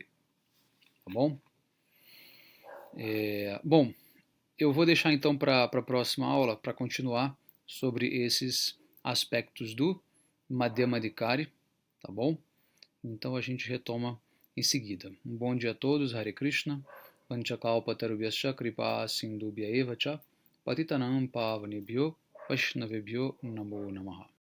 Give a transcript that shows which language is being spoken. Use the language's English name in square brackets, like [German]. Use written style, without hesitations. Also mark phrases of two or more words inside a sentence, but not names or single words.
[Portuguese] Tá bom? Bom, eu vou deixar então para a próxima aula, para continuar sobre esses aspectos do Madhyamadhikari, tá bom? Então a gente retoma em seguida. Um bom dia a todos, [Sanskrit] Hare Krishna, Panchakalpatarubhyascha kripa sindhubhya eva cha, Patitanam pavanebhyo Vaishnavebhyo namo namaha.